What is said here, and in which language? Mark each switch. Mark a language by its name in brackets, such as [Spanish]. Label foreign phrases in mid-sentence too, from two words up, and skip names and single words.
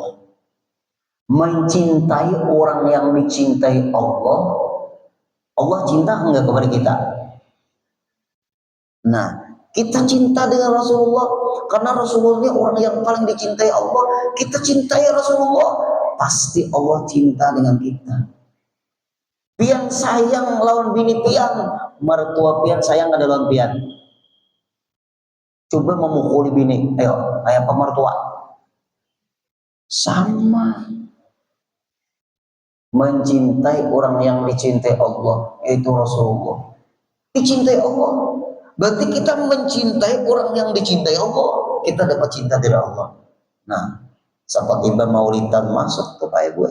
[Indonesian] Mencintai orang yang dicintai Allah, Allah cinta enggak kepada kita? Nah, kita cinta dengan Rasulullah karena Rasulullah ini orang yang paling dicintai Allah. Kita cintai Rasulullah, pasti Allah cinta dengan kita. [Banjar] Pian sayang lawan bini pian, mertua pian sayang ada lawan pian. Coba memukuli bini, ayo, kayak pemertua. [Indonesian] Sama. Mencintai orang yang dicintai Allah, yaitu Rasulullah. Dicintai Allah. Berarti kita mencintai orang yang dicintai Allah, kita dapat cinta dari Allah. Nah, seperti Mbak Maulidan masuk ke Pak Ibu.